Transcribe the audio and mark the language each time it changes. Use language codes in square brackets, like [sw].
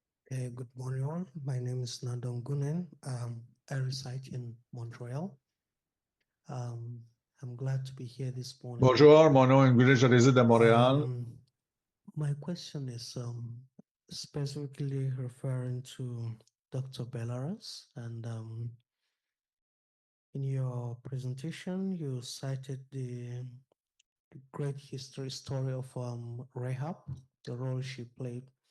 [en] Good morning, all. My name is Nadon Gunen. I reside in Montreal. I'm glad to be here this morning. [fr] Bonjour, mon nom est Gunen, je réside à Montréal. [en] My question is specifically referring to Dr. Bellerose, and in your presentation, you cited the great story of Rahab, the role she played.